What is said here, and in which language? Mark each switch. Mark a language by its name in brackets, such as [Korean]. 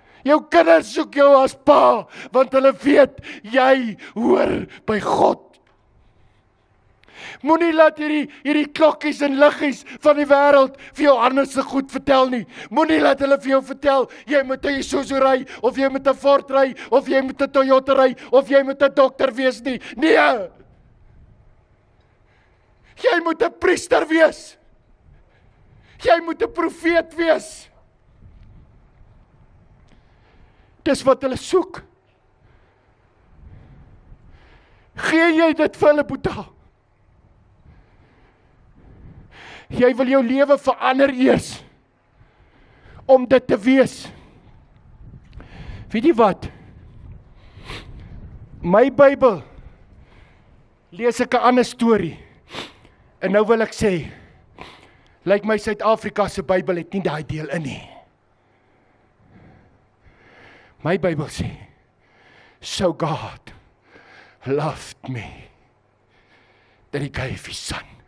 [Afrikaans] Jou kinders soek jou as pa, want hulle weet, jy hoor by God. Moenie laat hierdie klokkies en liggies van die wêreld vir jou anders se goed vertel nie. Moenie laat hulle vir jou vertel, jy moet 'n Isuzu ry, of jy moet 'n Ford ry, of jy moet 'n Toyota ry, of jy moet 'n dokter wees nie. Nee! Jy moet 'n priester wees. Jy moet 'n profeet wees. Dis wat hulle soek. Gee jy dit vir hulle, Boeta? Jy wil jou lewe verander eers, om dit te wees. Weet jy wat? My Bybel, lees ek 'n ander storie, en nou wil ek sê, lyk my Suid-Afrika se Bybel het nie daai deel in nie. My Bybel sê, [English] so God loved me, that he gave his son.